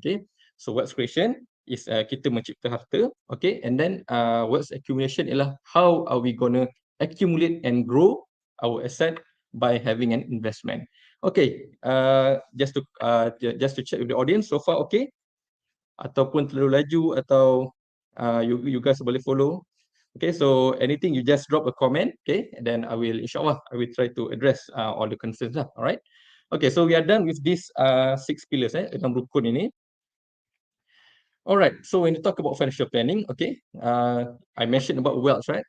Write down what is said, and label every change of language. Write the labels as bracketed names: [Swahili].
[English] Okay, so wealth creation is [Malay] kita mencipta harta, [English] okay, and then wealth accumulation ialah how are we gonna accumulate and grow our asset by having an investment. Okay, just to check with the audience, so far okay? [Malay] Ataupun terlalu laju atau [English] you guys [Malay] boleh follow? [English] Okay, so anything you just drop a comment, okay, and then insyaAllah I will try to address all the concerns lah. Alright, okay, so we are done with these 6 pillars [Malay] 6 rukun ini. [English] Alright, so when you talk about financial planning, okay, I mentioned about wealth, right?